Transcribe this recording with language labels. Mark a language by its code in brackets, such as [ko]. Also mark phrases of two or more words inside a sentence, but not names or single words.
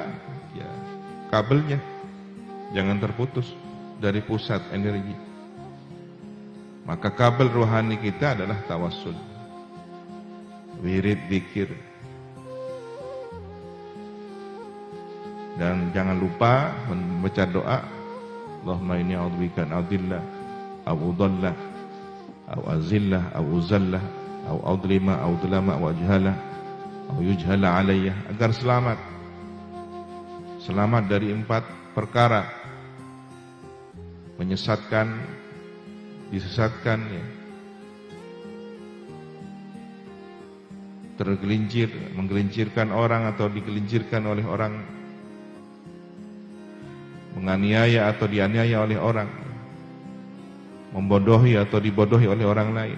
[id] Ya, kabelnya jangan terputus dari pusat energi. Maka kabel rohani kita adalah tawassul, wirid, zikir. Dan jangan lupa membaca doa, [ar] اللهم إني أعوذ بك أن أضل أو أضل أو أزل أو أزل أو أظلم أو أظلم أو أجهل أو يجهل علي, [id] agar selamat. Selamat dari 4 perkara: menyesatkan, disesatkan, ya, tergelincir, menggelincirkan orang atau digelincirkan oleh orang, menganiaya atau dianiaya oleh orang, membodohi atau dibodohi oleh orang lain.